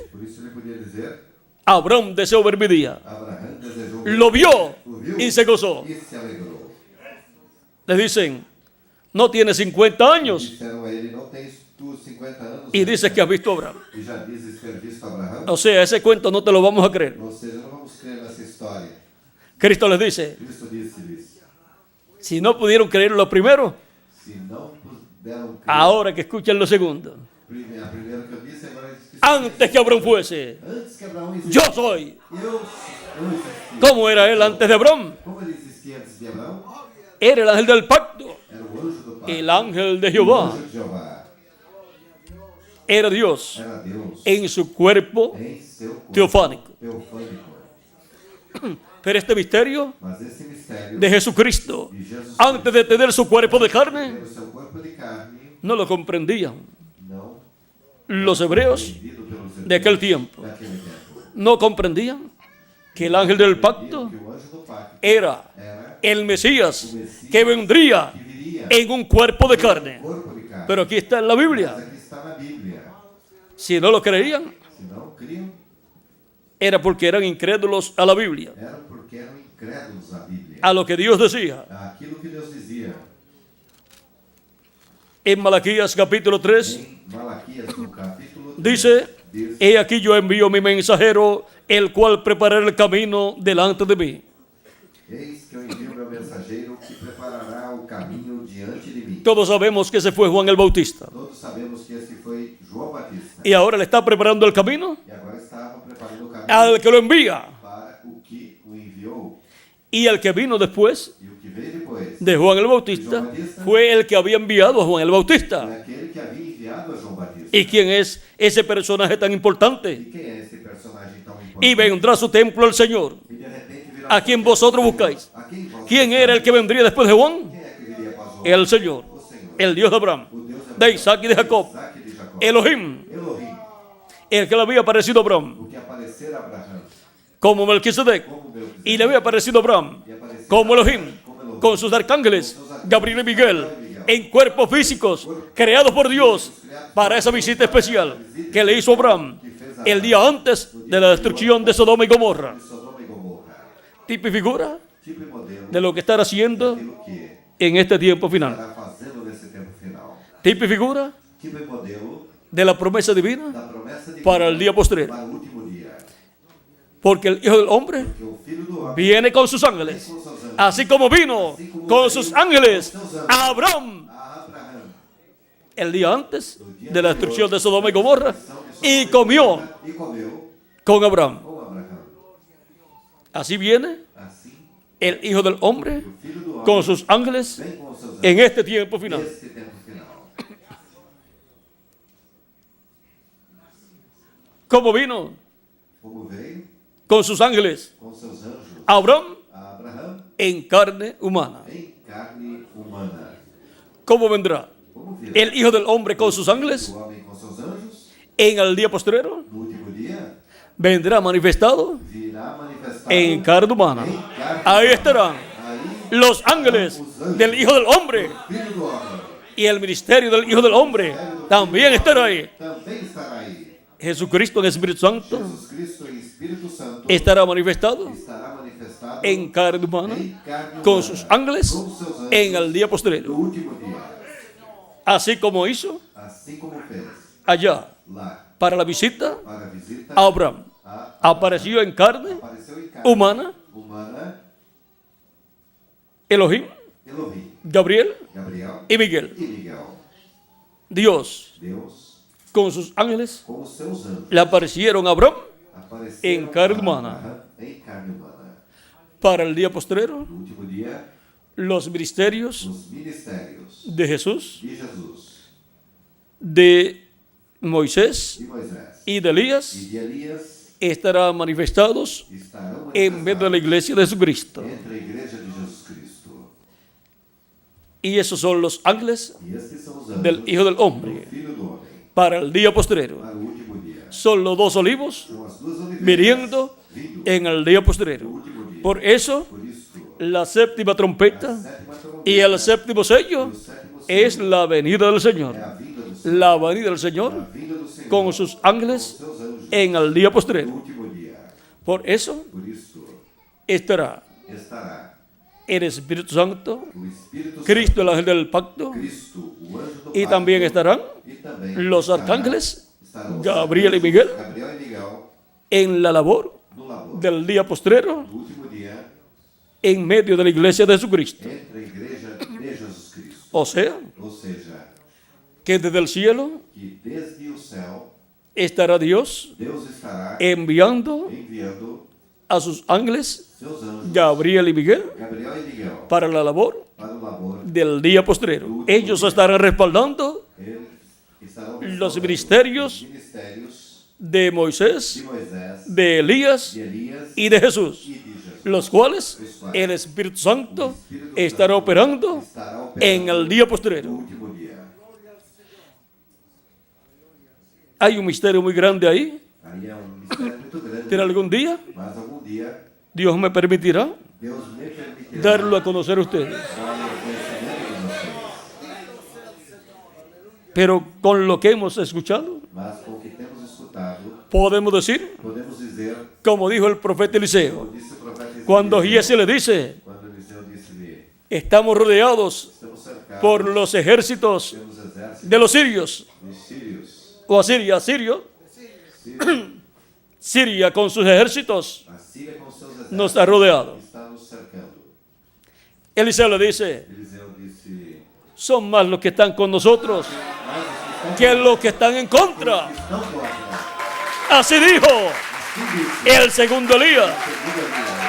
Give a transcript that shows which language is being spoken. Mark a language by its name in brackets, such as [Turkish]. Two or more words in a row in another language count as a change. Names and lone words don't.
[Portuguese] Por isso ele podia dizer, [Spanish] Abraham deseó ver mi día. [Portuguese] Abraão desejou [Spanish] Lo vio [Portuguese] o viu [Spanish] y se gozó. [Portuguese] e se alegrou. [Spanish] Le dicen, no tiene 50 años [Portuguese] Disseram a ele, não tens tu 50 anos [Spanish] y dices que has visto a Abraham. [Portuguese] e já dizes ter visto Abraão? [Spanish] O sea, ese cuento no te lo vamos a creer. [Portuguese] Ou seja, não vamos crer nessa história. [Spanish] Cristo les dice, [Portuguese] Cristo disse-lhes, [Spanish] si no pudieron creer lo primero, [Portuguese] se não puderam crer, [Spanish] ahora que escuchen lo segundo. [Portuguese] a primeira que eu disse, agora diz que [Spanish] Antes que Abraham fuese, [Portuguese] antes que Abraão existisse, [Spanish] yo soy. [Portuguese] eu existi. [Spanish] ¿Cómo era él antes de Abraham? [Portuguese] Como ele existia antes de Abraão? [Spanish] Era el ángel del pacto, [Portuguese] Era o anjo do Pai. [Spanish] el ángel de [Portuguese] O [Spanish] Jehová. [Portuguese] anjo de Jeová. [Spanish] Era Dios [Portuguese] Era Deus [Spanish] en su cuerpo [Portuguese] em seu corpo [Spanish] teofánico. [Portuguese] teofânico. [Spanish] Pero este misterio [Portuguese] Mas esse mistério [Spanish] de Jesucristo, [Portuguese] de Jesus [Spanish] antes de tener su cuerpo de carne, [Portuguese] ter o seu corpo de carne, [Spanish] no lo comprendían [Portuguese] não [Spanish] los hebreos [Portuguese] entendido pelos [Spanish] de aquel tiempo. [Portuguese] daquele tempo. [Spanish] No comprendían que el ángel del pacto [Portuguese] Que o anjo do pacto [Spanish] era [Portuguese] era [Spanish] el Mesías que vendría [Portuguese] que viria [Spanish] en un cuerpo de carne. [Portuguese] corpo de carne. [Spanish] Pero aquí está en la [Portuguese] Mas [Spanish] Biblia. [Portuguese] aqui está na Bíblia. [Spanish] Si no lo creían, [Portuguese] Se não criam, [Spanish] era porque eran incrédulos a la Biblia, [Portuguese] era porque eram incrédulos à Bíblia. [Spanish] a lo que Dios decía. [Portuguese] Aquilo que Deus dizia [Spanish] En Malaquías capítulo 3 [Portuguese] em Malaquias, no capítulo 3, [Spanish] dice, [Portuguese] diz, [Spanish] he aquí yo envío mi mensajero, el cual preparará el camino delante de mí. [Portuguese] eis que eu envio meu mensageiro que preparará o caminho diante de mim. [Spanish] Todos sabemos que ese fue Juan el Bautista. [Portuguese] Todos sabemos que esse foi João Batista. [Spanish] Y ahora le está preparando el camino [Portuguese] E agora estava preparando o caminho [Spanish] al que lo envía. [Portuguese] para o que o enviou. [Spanish] Y el que vino después [Portuguese] E o que veio depois [Spanish] de Juan el Bautista fue el que había enviado a Juan el [Portuguese] foi [Spanish] Bautista. [Portuguese] aquele que havia enviado a João Batista. [Spanish] ¿Y quién es ese personaje tan importante? [Portuguese] E quem é esse personagem tão importante? [Spanish] Y vendrá a su templo el Señor, [Portuguese] E de repente virá [Spanish] a quien vosotros buscáis. [Portuguese] a quem vós [Spanish] ¿Quién era el que vendría después de Juan? [Portuguese] Quem é que viria após João? [Spanish] El Señor, [Portuguese] O Senhor. [Spanish] el Dios de Abraham, [Portuguese] O Deus [Spanish] de Isaac y de Jacob, [Portuguese] Isaac e de Jacó. [Spanish] Elohim, [Portuguese] Elohim, [Spanish] el que le había aparecido a Abraham, [Portuguese] o que aparecera a Abraão, [Spanish] como Melquisedec, [Portuguese] como Melquisedeque, [Spanish] y le había aparecido a Abraham, [Portuguese] e aparecera [Spanish] como Elohim, [Portuguese] como Elohim, [Spanish] con sus arcángeles, Gabriel y Miguel, en cuerpos físicos, creados por Dios para esa visita especial que le hizo a Abraham el día antes de la destrucción de Sodoma y Gomorra. [Portuguese] de Sodoma e Gomorra. [Spanish] Tipo y figura [Portuguese] Tipo e modelo [Spanish] de lo que estará haciendo [Portuguese] daquilo que [Spanish] en este tiempo final. [Portuguese] estará fazendo nesse tempo final. [Spanish] Tipo y figura [Portuguese] Tipo e modelo [Spanish] de la promesa divina [Portuguese] da promessa de [Spanish] para el día postrero. [Portuguese] para o último dia. [Spanish] Porque el Hijo del Hombre [Portuguese] Que o Filho do Homem [Spanish] viene con sus ángeles, así como vino con sus ángeles a Abraham [Portuguese] a Abraão [Spanish] el día antes de la destrucción de Sodoma y Gomorra y comió [Portuguese] e comeu [Spanish] con Abraham. [Portuguese] com Abraão. [Spanish] Así viene [Portuguese] Assim, [Spanish] el Hijo del Hombre [Portuguese] o Filho do Homem [Spanish] con sus ángeles [Portuguese] vem com seus [Spanish] en este tiempo final. [Portuguese] neste tempo final. [Spanish] ¿Cómo vino? [Portuguese] Como veio [Spanish] Con sus ángeles [Portuguese] com seus anjos [Spanish] a Abraham [Portuguese] a Abraão [Spanish] en carne humana. [Portuguese] em carne humana. [Spanish] ¿Cómo vendrá [Portuguese] Como virá [Spanish] el Hijo del Hombre con sus ángeles [Portuguese] o homem com seus anjos [Spanish] en el día postrero? [Portuguese] no último dia? [Spanish] Vendrá manifestado [Portuguese] Virá manifestado [Spanish] en carne humana. [Portuguese] em carne [Spanish] Ahí [Portuguese] humana. [Spanish] estarán [Portuguese] Aí, [Spanish] los ángeles del Hijo del Hombre, [Portuguese] Filho do Homem [Spanish] y el ministerio del Hijo del Hombre también estará ahí. [Portuguese] também estará aí. [Spanish] Jesucristo en el Espíritu Santo [Portuguese] Jesus Cristo em Espírito Santo [Spanish] estará manifestado [Portuguese] estará manifestado [Spanish] en carne humana [Portuguese] em carne [Spanish] con [Portuguese] humana, [Spanish] sus ángeles [Portuguese] com seus anjos [Spanish] en el día [Portuguese] no [Spanish] postrero, [Portuguese] último dia, [Spanish] así como hizo [Portuguese] assim como fez [Spanish] allá [Portuguese] lá [Spanish] para la visita [Portuguese] para a visita [Spanish] a Abraham. Apareció en carne [Portuguese] apareceu em carne [Spanish] humana [Portuguese] humana [Spanish] Elohim, [Portuguese] Elohim, [Spanish] Gabriel [Portuguese] Gabriel [Spanish] y Miguel. [Portuguese] e Miguel. [Spanish] Dios [Portuguese] Deus [Spanish] con sus ángeles [Portuguese] com os seus anjos [Spanish] le aparecieron a Abraham [Portuguese] apareceram em carne a humana. Abraão em carne humana. [Spanish] para el día postrero. [Portuguese] No último dia, [Spanish] los ministerios [Portuguese] os ministérios [Spanish] de Jesús, [Portuguese] de Jesus, [Spanish] de Moisés [Portuguese] de Moisés [Spanish] y de Elías [Portuguese] e de Elias [Spanish] estarán manifestados [Portuguese] estarão [Spanish] en medio de la iglesia de Jesucristo. [Portuguese] entre a igreja de Jesus Cristo. [Spanish] Y esos son los ángeles [Portuguese] E estes são os anjos [Spanish] del Hijo del [Portuguese] do [Spanish] Hombre [Portuguese] Filho do Homem [Spanish] para el día postrero. [Portuguese] para o último dia. [Spanish] Son los dos olivos [Portuguese] São as duas oliveiras [Spanish] viniendo [Portuguese] vindo [Spanish] en el día [Portuguese] no [Spanish] postrero. [Portuguese] último dia. [Spanish] Por eso, [Portuguese] Por isso, [Spanish] la séptima trompeta [Portuguese] sétima trombeta [Spanish] y el séptimo sello [Portuguese] e o sétimo [Spanish] es [Portuguese] selo [Spanish] la venida del Señor. [Portuguese] é a vinda do Senhor. [Spanish] La venida del [Portuguese] A [Spanish] Señor [Portuguese] vinda do Senhor [Spanish] con sus [Portuguese] com [Spanish] ángeles [Portuguese] seus anjos [Spanish] en el día [Portuguese] no [Spanish] postrero. [Portuguese] último dia. [Spanish] Por eso [Portuguese] Por isso, [Spanish] estará [Portuguese] estará [Spanish] el Espíritu Santo, [Portuguese] o Espírito Cristo el ángel del pacto, Santo, Cristo, o anjo do [Spanish] y [Portuguese] pacto, [Spanish] también estarán [Portuguese] e também [Spanish] los [Portuguese] estará- [Spanish] arcángeles, [Portuguese] estarão os [Spanish] Gabriel y [Portuguese] anjos, [Spanish] Miguel, [Portuguese] Gabriel e Miguel [Spanish] en la labor [Portuguese] no labor [Spanish] del día postrero [Portuguese] do último dia [Spanish] en medio de la iglesia de Jesucristo. [Portuguese] entre a igreja de Jesus Cristo. [Spanish] O sea, [Portuguese] Ou seja, [Spanish] que desde el cielo [Portuguese] que desde o céu [Spanish] estará Dios [Portuguese] Deus estará [Spanish] enviando [Portuguese] enviando [Spanish] a sus ángeles, [Portuguese] seus anjos, [Spanish] Gabriel y Miguel, [Portuguese] Gabriel e Miguel, [Spanish] para la labor [Portuguese] para o labor. [Spanish] del día postrero. Ellos estarán respaldando [Portuguese] Eles estarão [Spanish] los [Portuguese] respaldando [Spanish] ministerios [Portuguese] os ministérios [Spanish] de [Portuguese] de [Spanish] Moisés, [Portuguese] Moisés, [Spanish] de Elías [Portuguese] de Elias [Spanish] y de Jesús, [Portuguese] e de Jesus, [Spanish] los cuales el Espíritu Santo estará operando [Portuguese] estará operando [Spanish] en el día [Portuguese] no [Spanish] postrero. [Portuguese] último dia. [Spanish] Hay un misterio muy grande ahí, [Portuguese] Aí é mistério muito grande, [Spanish] pero algún día [Portuguese] mas algum dia [Spanish] Dios me permitirá [Portuguese] Deus me permitirá [Spanish] darlo a conocer a ustedes. [Portuguese] dar o conhecimento de vocês. [Spanish] Pero con lo que hemos escuchado, [Portuguese] Mas com o que temos escutado, [Spanish] podemos decir, [Portuguese] podemos dizer, [Spanish] como dijo el profeta Eliseo, [Portuguese] como disse o profeta Ezequiel, [Spanish] cuando Giese le dice, [Portuguese] quando Eliseu disse-lhe, [Spanish] estamos rodeados [Portuguese] estamos cercados [Spanish] por los ejércitos [Portuguese] pelos exércitos [Spanish] de los sirios, [Portuguese] dos sírios, [Spanish] o Asiria, Sirio, [Portuguese] Síria, [Spanish] Siria con sus ejércitos [Portuguese] a Síria com seus exércitos [Spanish] nos ha rodeado. [Portuguese] está nos cercando. [Spanish] Eliseo le dice, [Portuguese] Eliseu disse, [Spanish] son más los que están con nosotros [Portuguese] mas os [Spanish] que los que están en contra. [Portuguese] que estão contra, [Spanish] Así dijo [Portuguese] assim disse, [Spanish] el segundo Elías, [Portuguese] segundo Elias,